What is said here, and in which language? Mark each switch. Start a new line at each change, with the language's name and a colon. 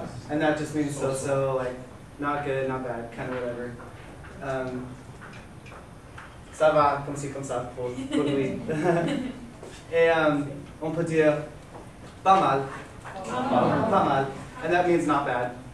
English: And that just means so, like not good, not bad, kind of whatever.
French: Ça va comme ci, comme ça pour lui. Et on peut dire pas mal. Pas mal.
English: And that means not bad.